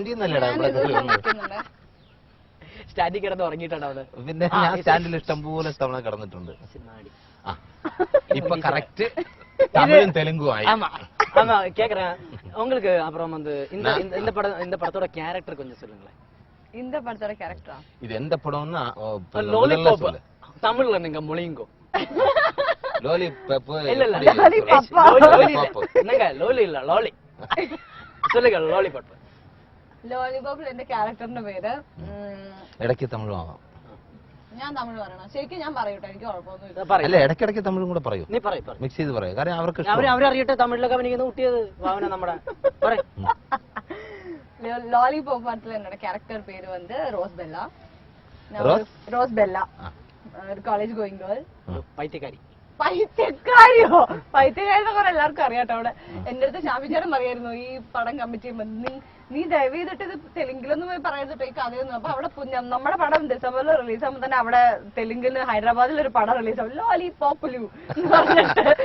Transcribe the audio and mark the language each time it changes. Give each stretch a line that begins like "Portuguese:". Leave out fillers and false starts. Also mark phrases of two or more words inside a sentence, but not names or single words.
Malayalam: സുരിന്നല്ലേടാ സ്റ്റാൻഡിൽ കിടന്ന് ഉറങ്ങിയിട്ടുണ്ട് അവിടെ. പിന്നെ ഞാൻ സ്റ്റാൻഡിൽ ഇഷ്ടംപോലെ തവണ കിടന്നിട്ടുണ്ട്. ഇപ്പൊ കറക്റ്റ് തമിഴും തെലുങ്കും ആയി.
Tamil: ஆமா ஆமா கேக்குறேன் உங்களுக்கு. அப்புறம் வந்து இந்த படத்தோட கேரக்டர் கொஞ்சம் சொல்லுங்களேன். இந்த படத்தோட கேரக்டரா? இது எந்த படம்னா லாலிபாப். தமிழ்ல நீங்க மொழிங்கோ. லாலிபாப் இல்ல இல்ல லாலிபாப். என்னங்க லோலி இல்ல லாலி. சொல்லுங்க லாலிபாப்.
Malayalam: ലോലിപോപ്പിൽ എന്റെ ക്യാരക്ടറിന്റെ പേര് ഇടയ്ക്ക് തമിഴും ആവാം. ഞാൻ തമിഴ് പറയണം? ശരിക്കും ഞാൻ പറയൂട്ടോ, എനിക്ക് കുഴപ്പമൊന്നുമില്ല. അല്ല, ഇടയ്ക്കിടയ്ക്ക് തമിഴും കൂടെ പറയൂ. നീ പറയൂ, മിക്സ് ചെയ്ത് പറയൂ. കാരണം അവർക്ക് അവരറിയട്ടെ തമിഴിലൊക്കെ അഭിനയിക്കുന്ന കുട്ടിയത് ഭാവന നമ്മുടെ. ലോലിപോപ്പ് പടത്തിൽ എന്നോட ക്യാരക്ടർ പേര് வந்து ரோஸ் பெல்லா. ரோஸ் பெல்லா ഒരു
English: college going girl.
Malayalam: പൈത്യക്കാരി. പൈത്യക്കാരിയോ? പൈത്യക്കാരിനെ കുറെ എല്ലാവർക്കും അറിയാട്ടോ. അവിടെ എന്റെ അടുത്ത് ഷാഫിച്ചേട്ടൻ പറയായിരുന്നു ഈ പടം കമ്മിറ്റ് ചെയ്യുമ്പോൾ നീ ദയവ് ചെയ്തിട്ട് ഇത് തെലുങ്കിലൊന്നും പോയി പറയരുട്ടോ ഈ കഥയൊന്നും. അപ്പൊ അവിടെ നമ്മുടെ പടം ഡിസംബറിൽ റിലീസ് ആകുമ്പോൾ തന്നെ അവിടെ തെലുങ്കില് ഹൈദരാബാദിൽ ഒരു പടം റിലീസ് ആവും, ലോലിപോപ്പുലു എന്ന് പറഞ്ഞിട്ട്.